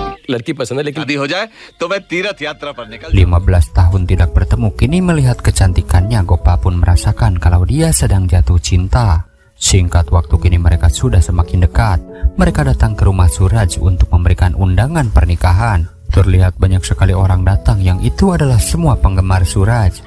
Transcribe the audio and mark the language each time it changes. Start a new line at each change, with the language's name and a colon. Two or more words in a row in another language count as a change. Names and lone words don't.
Hindi: लड़की पसंद है लेकिन शादी हो जाए तो मैं तीर्थ यात्रा पर निकल
Indonesian: 15 tahun tidak bertemu, kini melihat kecantikannya, Gopal pun merasakan kalau dia sedang jatuh cinta. Singkat waktu kini mereka sudah semakin dekat. Mereka datang ke rumah Suraj untuk memberikan undangan pernikahan. Terlihat banyak sekali orang datang yang itu adalah semua penggemar Suraj.